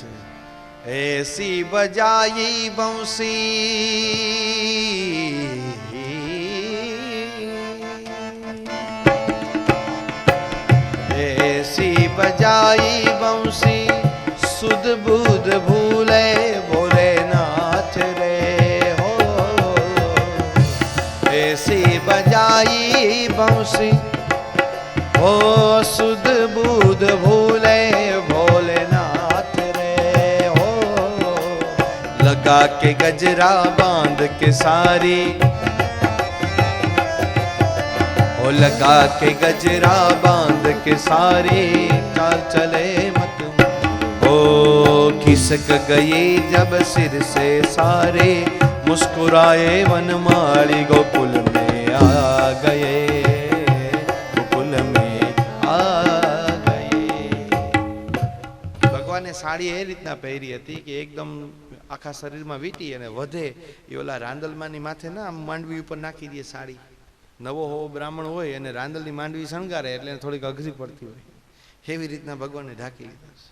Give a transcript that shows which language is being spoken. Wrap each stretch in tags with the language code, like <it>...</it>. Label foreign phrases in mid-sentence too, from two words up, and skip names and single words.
<hi>ऐसी बजाई बंसी, ऐसी बजाई बंसी, सुध बुध भूले भोलेनाथ रे हो. ऐसी बजाई बंसी, ओ सुध बुध भूले भोलेनाथ रे हो. लगा के गजरा बांध के सारी, ओ लगा के गजरा बांध के सारी, चाल चले मत ओ खिसक गई जब सिर से सारे, मुस्कुराए वनमाली गोकुल में आ गए.</hi> <gu>સાડી એ રીતના પહેરી હતી કે એકદમ આખા શરીરમાં વીંટી અને વધે એ ઓલા રાંદલમાની માથે ના માંડવી ઉપર નાખી દે સાડી. નવો હોવો બ્રાહ્મણ હોય અને રાંદલની માંડવી શણગારે એટલે થોડીક અઘરી પડતી હોય, એવી રીતના ભગવાનને ઢાંકી લીધા છે.</gu>